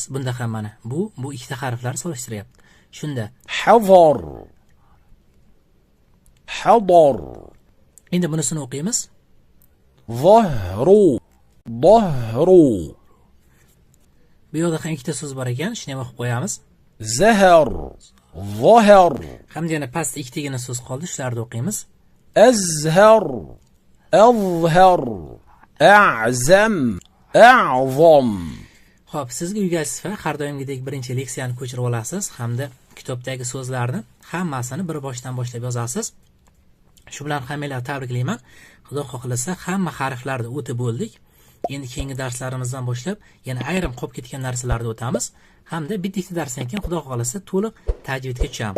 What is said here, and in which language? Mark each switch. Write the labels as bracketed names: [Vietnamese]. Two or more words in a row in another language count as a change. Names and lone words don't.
[Uzbek] Bunda ham mana bu ikkita harflar solishtiryapti. Shunda [Arabic] حضر حضر [Uzbek] endi bunisini o'qiymiz. [Arabic] ظهر ظهر [Uzbek] Bu yoqda ham ikkita so'z bor ekan, shuni ham o'qib qo'yamiz. [Arabic] زهر ظهر [Uzbek] Hamda yana pastda ikkitagina so'z qoldi, shularni o'qiymiz. [Arabic] أزهر أظهر أعزم أعظم [Uzbek] Xo'p, sizga uyga sifa har doimgidek birinchi leksiyani ko'chirib olasiz hamda kitobdagi so'zlarni hammasini bir boshdan boshlab yozasiz. Shu bilan hammalarni tabriklayman. Xudo xohlasa hamma harflarni o'tib bo'ldik. Endi keyingi darslarimizdan boshlab yana ayrim qolib ketgan narsalarni o'tamiz hamda bitta darsdan keyin Xudo xohlasa to'liq tajvidga tushamiz.